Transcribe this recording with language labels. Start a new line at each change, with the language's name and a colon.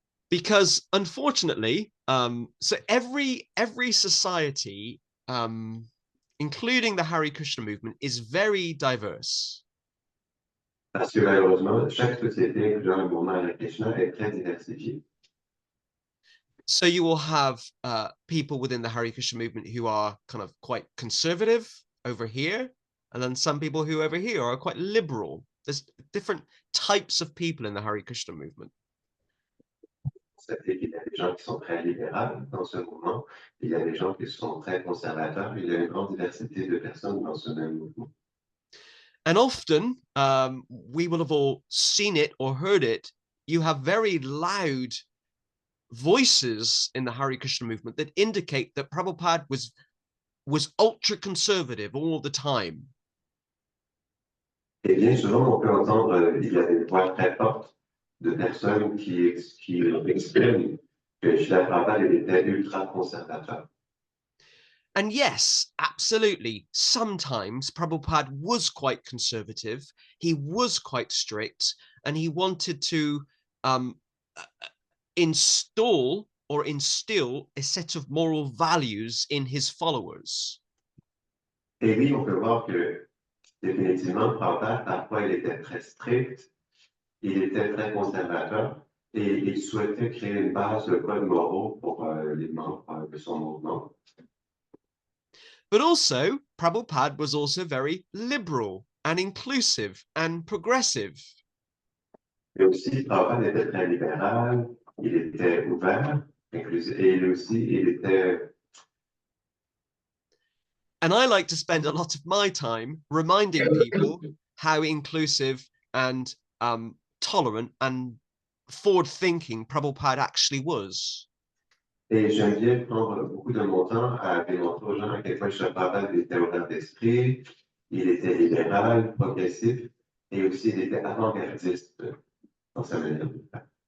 English: Because unfortunately, so every society, including the Hare Krishna movement, is very diverse.
French: Parce que malheureusement, chaque société, incluant le mouvement Hare Krishna, est très diversifiée.
English: So you will have people within the Hare Krishna movement who are kind of quite conservative over here, and then some people who over here are quite liberal. There's different types of people in the Hare Krishna movement.
French: C'est-à-dire qu'il y a des gens qui sont très libéraux dans ce mouvement, il y a des gens qui sont très conservateurs, il y a une grande diversité de personnes dans ce même mouvement.
English: And often, we will have all seen it or heard it, you have very loud voices in the Hare Krishna movement that indicate that Prabhupada was ultra conservative all the time.
French: Et bien souvent, on peut entendre, il y a des voix très fortes de personnes qui expriment que Srila Prabhupada était ultra conservateur.
English: And yes, absolutely. Sometimes Prabhupada was quite conservative. He was quite strict, and he wanted to instill a set of moral values in his followers.
French: Et oui, on peut voir que définitivement, Prabhupada, parfois, il était très strict, il était très conservateur, et il souhaitait créer une base de codes moraux pour les membres de son mouvement.
English: But also, Prabhupada was also very liberal and inclusive and progressive.
French: Et aussi, Prabhupada était très libéral, il était ouvert, inclusif, et il était...
English: And I like to spend a lot of my time reminding people how inclusive and tolerant and forward-thinking Prabhupada actually was.
French: Et j'aime bien prendre beaucoup de mon temps à démontrer aux gens à quel point Srila Prabhupada était ouvert d'esprit, il était libéral, progressif, et aussi il était avant-gardiste dans sa manière de faire.